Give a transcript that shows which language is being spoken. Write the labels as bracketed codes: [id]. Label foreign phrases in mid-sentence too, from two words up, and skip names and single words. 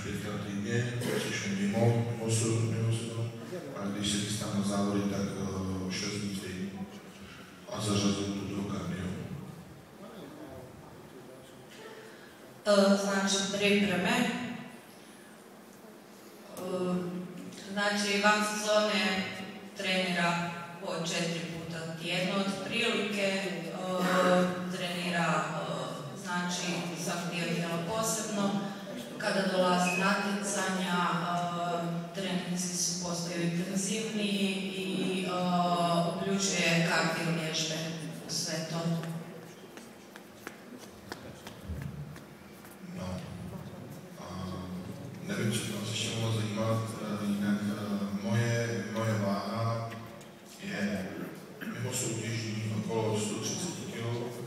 [cs] 3krát týdně, což je mimo sezónu. A když se chystám na závody, tak 6 dní týdně. A zařazuju to do kardio. [hr] Znači, pripreme. Znači, van sezone trenira po 4 puta tjedno otprilike, trenira, znači, svaki dio tijela posebno. Kada dolazi natjecanja, treninzi su postaju intenzivniji i uključuje kardio vježbe u sve to. [cs] Nevím, co nás ještě mohlo zajímat, jinak moje váha je mimo soutěžní okolo 130 kg.